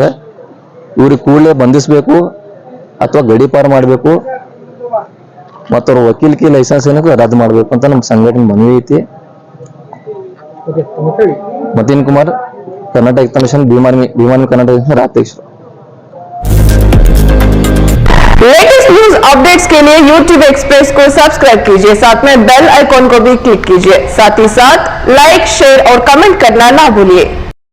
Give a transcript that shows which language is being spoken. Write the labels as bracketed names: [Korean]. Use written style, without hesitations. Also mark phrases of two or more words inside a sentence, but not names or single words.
[Kannada] ಇವ್ರಿಗೆ ಕೂಡಲೇ ಬಂಧಿಸ್ಬೇಕು ಅಥವಾ ಗಡೀಪಾರು ಮಾಡಬೇಕು, ಮತ್ತು ಅವ್ರ ವಕೀಲಿಕೆ ಲೈಸೆನ್ಸ್ ಏನಕ್ಕೆ ರದ್ದು ಮಾಡಬೇಕು ಅಂತ ನಮ್ಮ ಸಂಘಟನೆ ಮನವಿ ಐತಿ. ಮತೀನ್ ಕುಮಾರ್, ಕರ್ನಾಟಕ ಹಿತ ಮಿಷನ್, ಭೀಮಾರ್ಮಿ ಕರ್ನಾಟಕ ರಾಜ್ಯಾಧ್ಯಕ್ಷರು. [English] latest news updates [Hindi] के लिए YouTube एक्सप्रेस को सब्सक्राइब कीजिए, साथ में [English] bell icon [Hindi] को भी क्लिक कीजिए। साथ ही साथ [English] like, share [Hindi] और कमेंट करना ना भूलिए।